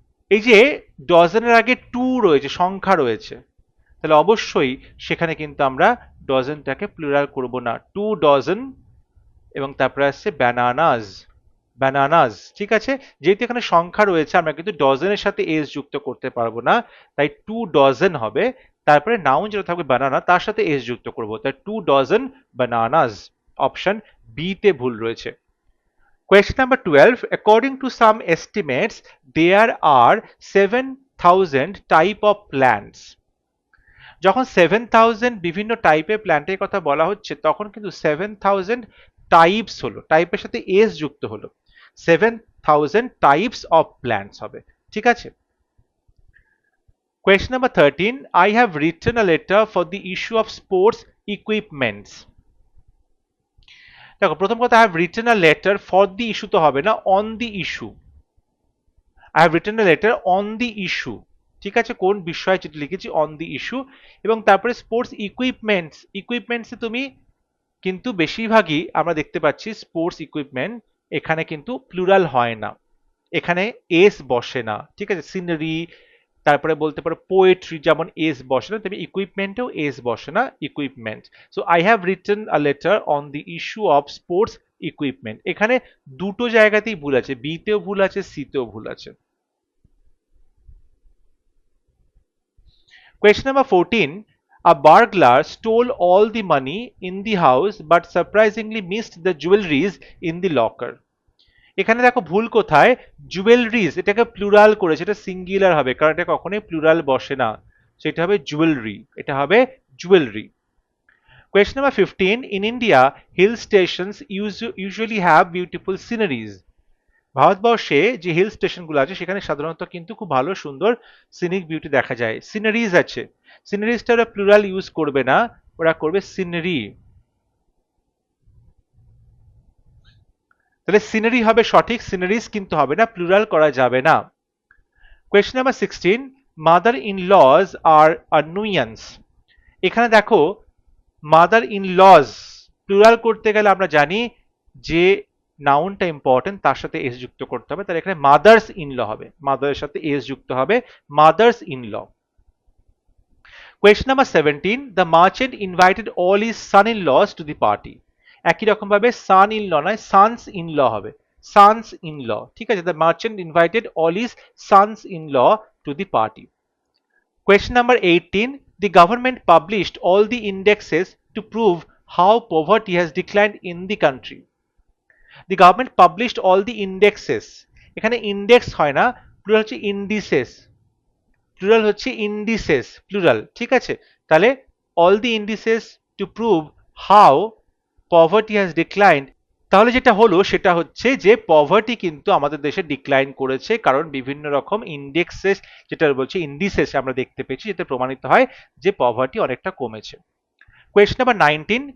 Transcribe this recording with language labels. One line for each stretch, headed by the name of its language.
Bangla: এই যে ডজনের আগে 2 রয়েছে, সংখ্যা রয়েছে, তাহলে অবশ্যই সেখানে কিন্তু আমরা ডজনটাকে প্লুরাল করব না, 2 ডজন এবং তারপরে আসছে ব্যানানাস, ব্যানানাস, ঠিক আছে, যেহেতু এখানে সংখ্যা রয়েছে আমরা কিন্তু ডজনের সাথে এস যুক্ত করতে পারবো না, তাই 2 ডজন হবে, তারপরে নাউন যেটা থাকবে বানানা তার সাথে এস যুক্ত করব, তাই 2 ডজন বানানাস, অপশন বি তে ভুল রয়েছে।
English: Question number 12, according to some estimates there are 7,000 type of plants.
Bangla: যখন 7,000 বিভিন্ন টাইপের প্ল্যান্টের কথা বলা হচ্ছে তখন কিন্তু 7,000 টাইপস হলো, টাইপের সাথে এস যুক্ত হলো, 7,000 টাইপস অফ প্ল্যান্টস হবে। ঠিক আছে।
English: Question number 13. I have written a letter for the issue of sports equipments.
Bangla: দেখো প্রথম কথা,
English: I have written a letter for the issue তো হবে না, on the issue. I have written a letter on the issue.
Bangla: ঠিক আছে, কোন বিষয়ে চিঠি লিখেছি,
English: on the issue।
Bangla: এবং তারপরে স্পোর্টস ইকুইপমেন্টস, ইকুইপমেন্টসে তুমি কিন্তু বেশিরভাগই আমরা দেখতে পাচ্ছি স্পোর্টস ইকুইপমেন্ট এখানে কিন্তু প্লুরাল হয় না, এখানে এস বসে না। ঠিক আছে, সিনারি, তারপরে বলতে পারো পোয়েট্রি, যেমন এস বসে না, তবে ইকুইপমেন্টেও এস বসে না, equipment.
English: So I have written a letter on the issue of sports equipment.
Bangla: এখানে দুটো জায়গাতেই ভুল আছে, বি তেও ভুল আছে, সি তেও ভুল আছে।
English: Question number 14. A burglar stole all the money in the house but surprisingly missed the jewelries in the locker.
Bangla: এখানে দেখো ভুল কোথায়, জুয়েলারিজ এটাকে প্লুরাল করেছে, এটা সিঙ্গুলার হবে কারণ এটা কখনোই প্লুরাল বসে না, সেটা হবে জুয়েলারি, এটা হবে jewellery.
English: Question number 15. In India, hill stations usually have beautiful sceneries.
Bangla: ভারতবর্ষে যে হিল স্টেশনগুলো আছে সেখানে সাধারণত কিন্তু খুব ভালো সুন্দর সিনিক বিউটি দেখা যায়, সিনারিজ আছে। সিনারিজটা ওরা প্লুরাল ইউজ করবে না, ওরা করবে সিনারি। তাহলে সিনারি হবে সঠিক, সিনারিজ কিন্তু হবে না, প্লুরাল করা যাবে না।
English: Question number 16.
Bangla: Mother in lodge আর আনুইয়ান্স। এখানে দেখো মাদার ইন লজ প্লুরাল করতে গেলে আমরা জানি যে নাউনটা ইম্পর্টেন্ট, তার সাথে এস যুক্ত করতে হবে, তাহলে এখানে মাদার্স ইন ল হবে, মাদারের সাথে এস যুক্ত হবে, mother's in law.
English: Question number 17. The merchant invited all his son in laws to the party.
Bangla: একই রকম ভাবে সান ইন ল নয়, সানস ইন ল হবে, সানস ইন ল।
English: ঠিক আছে, the merchant invited all his sons in law to the party. Question number 18. The government published all the indexes to prove how poverty has declined in the country. The government published all the indexes.
Bangla: এখানে index হয় না, plural হচ্ছে indices, plural হচ্ছে indices, plural. ঠিক আছে, তাহলে
English: all the indices to prove how poverty has declined,
Bangla: তাহলে যেটা হলো সেটা হচ্ছে যে পভার্টি কিন্তু আমাদের দেশে ডিক্লাইন করেছে, কারণ বিভিন্ন রকম ইন্ডেক্সেস, যেটা বলছে ইন্ডিসেস আমরা দেখতে পেয়েছি, যেটা প্রমাণিত হয় যে পভার্টি অনেকটা কমেছে।
English: Question number 19.